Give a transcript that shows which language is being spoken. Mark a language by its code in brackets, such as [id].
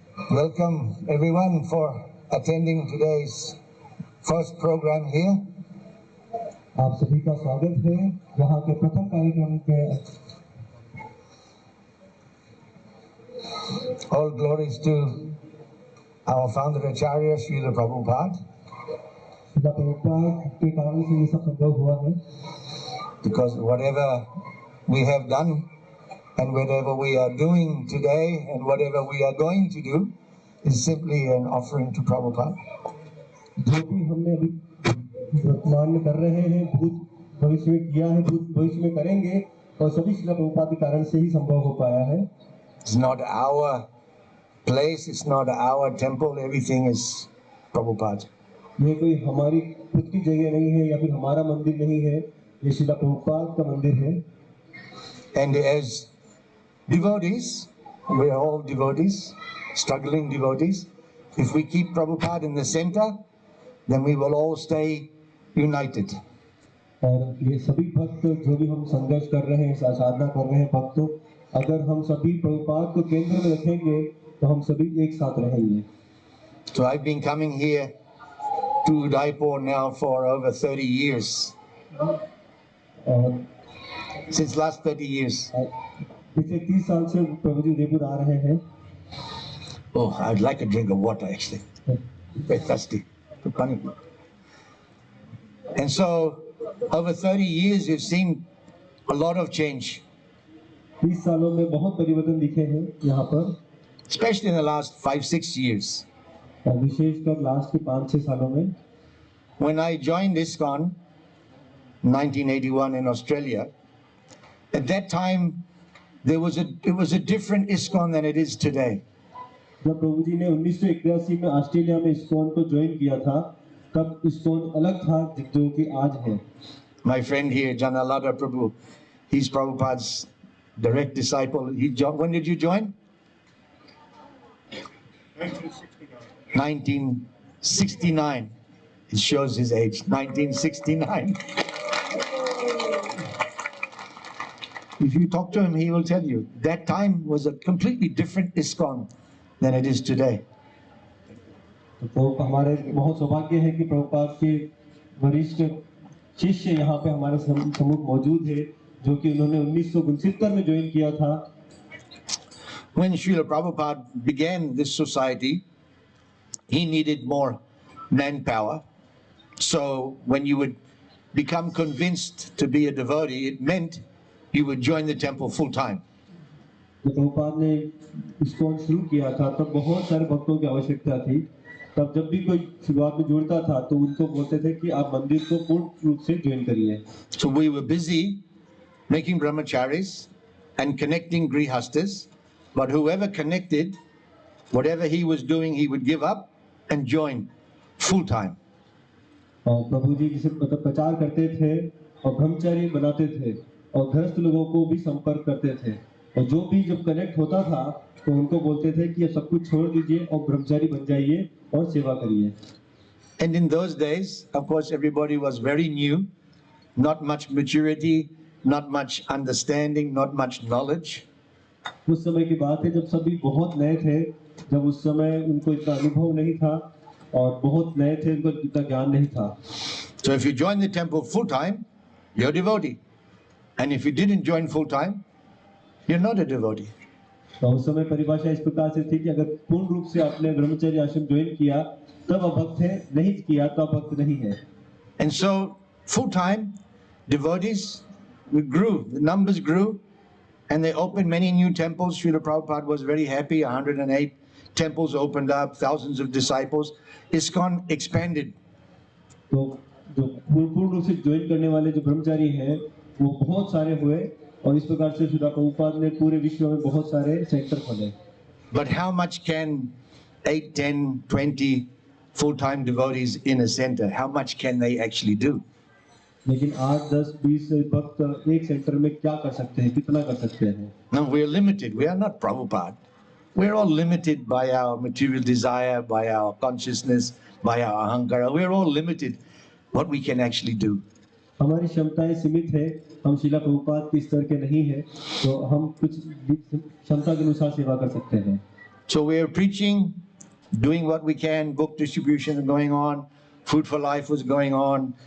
[en] Welcome everyone for attending today's first program here. [hi] आप सभी का स्वागत है यहाँ के प्रथम कार्यक्रम के। [en] All glories to our founder Acharya Srila Prabhupada. [hi] Srila Prabhupada के कारण से ये सब संभव हुआ है। [en] Because whatever we have done and whatever we are doing today and whatever we are going to do is simply an offering to Prabhupada. [hi] जो भी हमने अभी वर्तमान में कर रहे हैं, भूत भविष्य में किया है, भूत भविष्य में करेंगे, और सभी श्रील प्रभुपाद के कारण से ही संभव हो पाया है। [en] It's not our place, it's not our temple, everything is Prabhupada. [hi] ये कोई हमारी खुद की जगह नहीं है या फिर हमारा मंदिर नहीं है, ये श्रील प्रभुपाद का मंदिर है। [en] And as devotees, we are all devotees, struggling devotees. If we keep Prabhupada in the center, then we will all stay united. [hi] और ये सभी भक्त जो भी हम संघर्ष कर रहे हैं, साधना कर रहे हैं भक्तों, अगर हम सभी प्रभुपाद को केंद्र में रखेंगे तो हम सभी एक साथ रहेंगे। [en] So I've been coming here to Udaipur now for over 30 years. Since last 30 years. [hi] पिछले 30 साल से प्रभु जी उदयपुर आ रहे हैं। [en] Oh, I'd like a drink of water actually. Very thirsty. And so over 30 years you've seen a lot of change. [hi] 30 सालों में बहुत परिवर्तन दिखे हैं यहाँ पर, [en] especially in the last 5-6 years. [hi] विशेषकर लास्ट के 5-6 सालों में। [en] When I joined ISKCON 1981 in Australia, at that time it was a different ISKCON than it is today. [hi] जब प्रभु जी ने 1981 में ऑस्ट्रेलिया में ISKCON को ज्वाइन किया था, तब ISKCON अलग था जो कि आज है। [en] My friend here, Janalada Prabhu, he's Prabhupada's direct disciple. When did you join? 1969. It shows his age. 1969. If you talk to him, he will tell you that time was a completely different ISKCON than it is today. [hi] तो हमारे बहुत सौभाग्य है कि प्रभुपाद के वरिष्ठ शिष्य यहाँ पे हमारे सम्मुख मौजूद है, जो कि उन्होंने 1969 में ज्वाइन किया था। [en] When Srila Prabhupada began this society, he needed more manpower. So when you would become convinced to be a devotee, it meant you would join the temple full time. [hi] जब प्रभुपाद ने ISKCON शुरू किया था, तब बहुत सारे भक्तों की आवश्यकता थी। तब जब भी कोई शुरुआत में जुड़ता था, तो उनको बोलते थे कि आप मंदिर को पूर्ण रूप से ज्वाइन करिए। [en] So we were busy making brahmacharis and connecting grihastas, but whoever connected, whatever he was doing, he would give up and join full time. [hi] और प्रभु जी जिसे प्रचार करते थे और ब्रह्मचारी बनाते थे और गृहस्थ लोगों को भी संपर्क करते थे, और जो भी जब कनेक्ट होता था तो उनको बोलते थे कि सब कुछ छोड़ दीजिए और ब्रह्मचारी बन जाइए और सेवा करिए। [en] And in those days, of course, everybody was very new, not much maturity, not much understanding, not much knowledge. [hi] उस समय की बात है जब सभी बहुत नए थे, जब उस समय उनको इतना अनुभव नहीं था और बहुत नए थे, उनको इतना ज्ञान नहीं था। [en] So if you join the temple full time, you're a devotee, and if you didn't join full time, you're not a devotee. [hi] तो उस समय परिभाषा इस प्रकार से थी कि अगर पूर्ण रूप से आपने ब्रह्मचर्य आश्रम ज्वाइन किया तब आप भक्त हैं, नहीं किया तो आप भक्त नहीं है। [en] And so full time devotees we grew, the numbers grew, And they opened many new temples. Srila Prabhupada was very happy. 108 temples opened up, thousands of disciples. ISKCON expanded. [hi] तो जो पूर्ण रूप से ज्वाइन करने वाले जो ब्रह्मचारी हैं वो बहुत सारे हुए और इस प्रकार से श्रील प्रभुपाद ने पूरे विश्व में बहुत सारे सेंटर खोले. [en] But how much can 8, 10, 20 full-time devotees in a center, how much can they actually do? [hi] लेकिन 8, 10, 20 भक्त एक सेंटर में क्या कर सकते हैं, कितना कर सकते हैं? [en] No, we are limited. We are not Prabhupada. We're all limited by our material desire, by our consciousness, by our ahankara. We're all limited what we can actually do. [hi] हमारी क्षमताएं सीमित है, हम श्रील प्रभुपाद के स्तर के नहीं है, तो हम कुछ क्षमता के अनुसार सेवा कर सकते हैं. [en] So we are preaching, doing what we can. Book distribution is going on. Food for Life was going on.